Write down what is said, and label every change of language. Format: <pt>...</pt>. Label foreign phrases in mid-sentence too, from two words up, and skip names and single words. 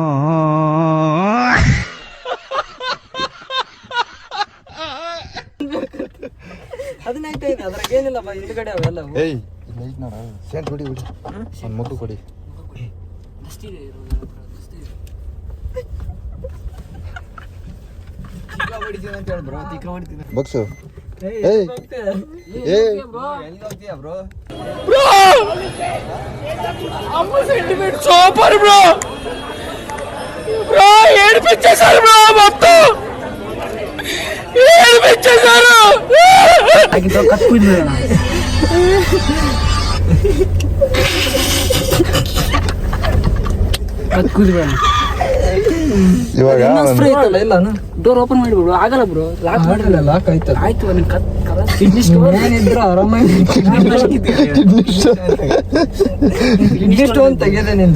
<kn>ಹದಿನೈದು ಐದು, ಅದ್ರಾಗ ಏನಿಲ್ಲ ಬಾ, ಹಿಂದ್ಗಡೆ ಅವೆಲ್ಲ. ಏಯ್ ನೋಡ, ಸೇಂಟ್ ಹೊಡಿ ಒಂದು ಮುದ್ದು ಕೊಡಿ. ಬಗ್ಸು.</kn> <te>సూపర్ బ్రో. బ్రో ఏడిపించేశారు బ్రో, మొత్తం ఏడిపించేశారు.</te> <kn>ಇವಾಗ</kn> <en>door open</en> <kn>ಮಾಡಿಬಿಡು. ಆಗಲ್ಲ ಬ್ರೋ, ಲಾಕ್ ಆಯ್ತು. ಆಯ್ತು,</kn> <en>kidney stone</en> <kn>ಏನಿದ್ರು ಆರಾಮಾಗಿ</kn> <en>kidney stone</en> <kn>ತೆಗೆದೆ ನಿಂದು.</kn>